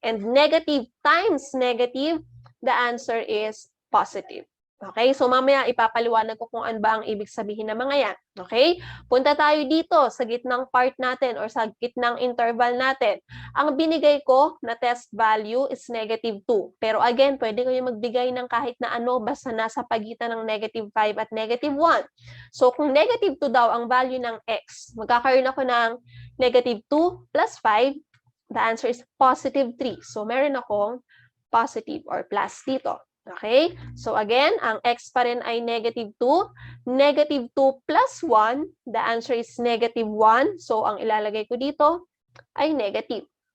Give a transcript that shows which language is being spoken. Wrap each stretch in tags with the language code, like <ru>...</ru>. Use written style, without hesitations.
<en>And negative times negative, the answer is positive.</en> <tl>Okay? So, mamaya ipapaliwanag ko kung ano ba ang ibig sabihin ng mga yan. Okay? Punta tayo dito sa gitnang part natin or sa gitnang interval natin. Ang binigay ko na test value is negative 2. Pero again, pwede kayo magbigay ng kahit na ano basta nasa pagitan ng negative 5 at negative 1. So, kung negative 2 daw ang value ng x, magkakaroon ako ng negative 2 plus 5.</tl> <en>The answer is positive 3. So, meron akong positive or plus dito. Okay?</en> <tl>So, again, ang x pa rin ay negative 2.</tl> <en>Negative 2 plus 1, the answer is negative 1.</en> <tl>So, ang ilalagay ko dito ay negative.</tl>